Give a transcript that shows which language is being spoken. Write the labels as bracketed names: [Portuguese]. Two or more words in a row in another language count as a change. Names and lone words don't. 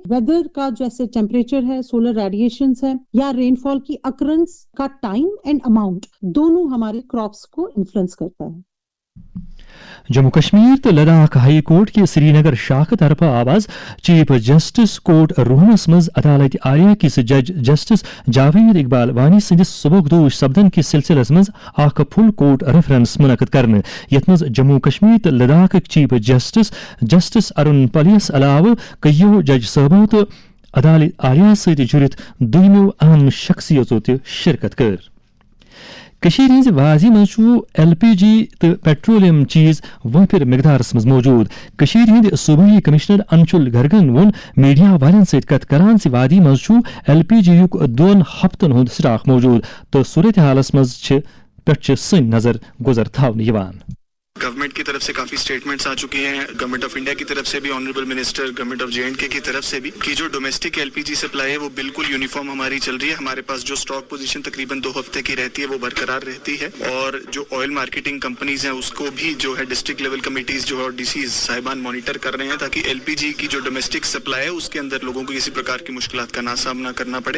[Hindi] वेदर का जैसे टेम्परेचर है, [English] solar radiations [Hindi] है या रेनफॉल की अकरेंस का [English] time and amount [Hindi] दोनों हमारे क्रॉप्स को इन्फ्लुएंस करता है। [Kashmiri] जम्मू कश्मीर तो लद्दाख हाई कोर्ट के श्रीनगर शाख तरफ आवाज चीफ जस्टिस कोर्ट रूमस मज अदालत आलिया किस जज जस्टिस जावेद इकबाल वानी सदिस सबकदोश सपदन किस सिलसिलस मज आख [English] full court reference [Kashmiri] मुनक़द करने यथ मज जम्मू कश्मीर तो लद्दाख चीफ जस्टिस जस्टिस अरुण पलियस अलाव कयो जज साहबों तो अदालत आलिया सत जुड़ित दोनों अहम शख्सियतों तो शिरकत कर। कशीर हिंज वाजी मज LPG तो पेट्रोलियम चीज वफिर मिकदारस मज मौजूद। कशीर हिंद सूबाई कमिश्नर अंशुल गर्गन वोन मीडिया वालन सत कत करान से वादी मज LPG युक 2 हफ्तन हुंद स्टाक मौजूद तो सूरत हालस मज पे सन नजर गुजर थावन यवान। [Hindi] गवर्नमेंट की तरफ से काफी स्टेटमेंट्स आ चुकी हैं, गवर्नमेंट ऑफ इंडिया की तरफ से भी, [English] honourable minister [Hindi] गवर्नमेंट ऑफ J&K की तरफ से भी, कि जो [English] domestic LPG supply [Hindi] है वो बिल्कुल यूनिफॉर्म हमारी चल रही है। हमारे पास जो [English] stock position [Hindi] तकरीबन 2 हफ्ते की रहती है वो बरकरार रहती है और जो [English] oil marketing companies [Hindi] हैं उसको भी जो है [English] district level committees [Hindi] जो है DC साहिबान मॉनिटर कर रहे हैं ताकि LPG की जो [English] domestic supply [Hindi] है उसके अंदर लोगों को किसी प्रकार की मुश्किलात का ना सामना करना पड़े।